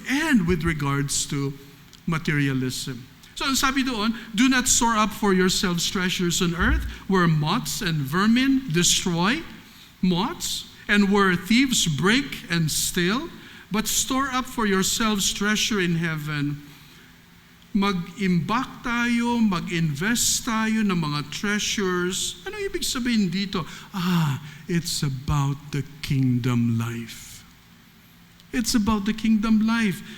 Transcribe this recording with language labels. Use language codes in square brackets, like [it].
[en] And with regards to materialism. [tl] So ang sabi doon, [en] do not store up for yourselves treasures on earth where moths and vermin destroy, moths, and where thieves break and steal, but store up for yourselves treasure in heaven. [tl] Mag-imbak tayo, mag-invest tayo ng mga treasures. Ano ibig sabihin dito? [en] It's about the kingdom life. It's about the kingdom life.